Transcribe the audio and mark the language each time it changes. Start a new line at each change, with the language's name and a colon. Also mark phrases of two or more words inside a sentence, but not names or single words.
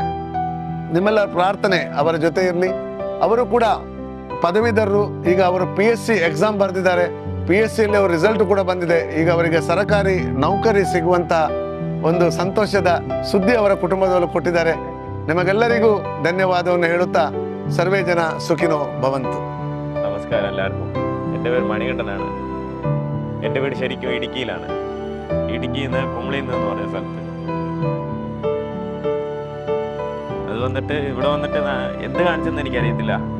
Kannada: ನಿಮ್ಮೆಲ್ಲರ ಪ್ರಾರ್ಥನೆ ಅವರ ಜೊತೆ ಇರಲಿ. ಅವರು ಕೂಡ ಪದವೀಧರರು. ಈಗ ಅವರು PSC ಎಕ್ಸಾಮ್ ಬರೆದಿದ್ದಾರೆ. PSCಯಲ್ಲಿ ಅವರ ರಿಸಲ್ಟ್ ಕೂಡ ಬಂದಿದೆ. ಈಗ ಅವರಿಗೆ ಸರ್ಕಾರಿ ನೌಕರಿ ಸಿಗುವಂತ ಒಂದು ಸಂತೋಷದ ಸುದ್ದಿ ಅವರ ಕುಟುಂಬದವರು ಕೊಟ್ಟಿದ್ದಾರೆ. ನಿಮಗೆಲ್ಲರಿಗೂ ಧನ್ಯವಾದವನ್ನು ಹೇಳುತ್ತಾ
Sanskrit: सर्वे जन सुखिनो भवन्तु.
Malayalam: നമസ്കാരം എല്ലാവർക്കും. എൻ്റെ പേര് മണികണ്ഠനാണ്. എൻ്റെ വീട് ശരിക്കും ഇടുക്കിയിലാണ്. ഇടുക്കിയിൽ നിന്ന് കുമളിയിൽ നിന്ന് പറഞ്ഞ സ്ഥലത്ത്. അത് വന്നിട്ട് ഇവിടെ വന്നിട്ട് എന്ത് കാണിച്ചെന്ന് എനിക്കറിയത്തില്ല.